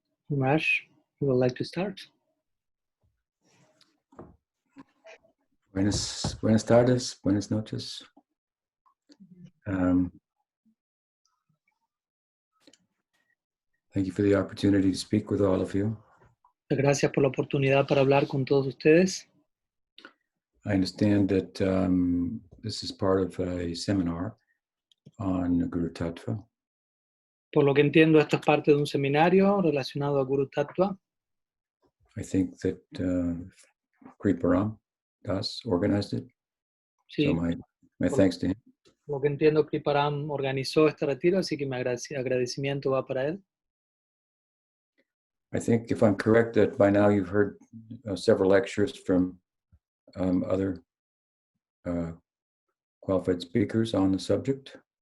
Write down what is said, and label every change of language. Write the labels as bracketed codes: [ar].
[en] Raj, you would like to start? [es] Buenas tardes, buenas noches. [en] Thank you for the opportunity to speak with all of you. [es] Gracias por la oportunidad para hablar con todos ustedes. [en] I understand that this is part of a seminar on Guru Tattva. [es] Por lo que entiendo, esto es parte de un seminario relacionado a Guru Tattva. [en] I think that Kriparam Das organized it. [es] Sí, [en] So my thanks to him. [es] por lo que entiendo, Kriparam organizó este retiro, así que mi agradecimiento va para él. [en] I think, if I'm correct, that by now you've heard several lectures from other qualified speakers on the subject.